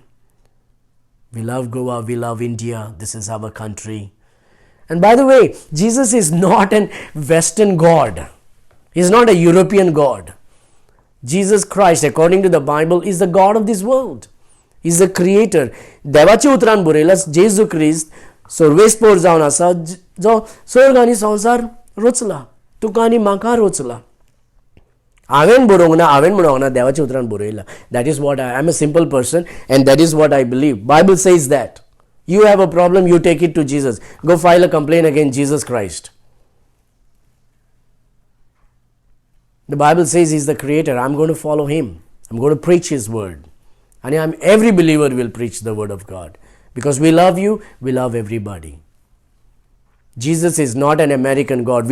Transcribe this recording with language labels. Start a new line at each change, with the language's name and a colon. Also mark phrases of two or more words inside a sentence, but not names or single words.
English: We love Goa, we love India, this is our country. And by the way, Jesus is not an Western God. He is not a European God. Jesus Christ, according to the Bible, is the God of this world. He is the creator.
Konkani: देवाच्या उतरान बरयला जेजू क्रिस्त सर्वेस्पोर जावन आसा जो स्वर्ग आनी संवसार रचला तुका आनी म्हाका रचला हांवें बरोवंक ना हांवें म्हणूंक ना देवाच्या उतरान बरयला
English: that is what I am a simple person and that is what I believe Bible says that you have a problem you take it to Jesus go file a complaint against Jesus Christ The Bible says He's the creator. I'm going to follow Him. I'm going to preach His word. And every believer will preach the word of God. Because we love you, we love everybody. Jesus is not an American God.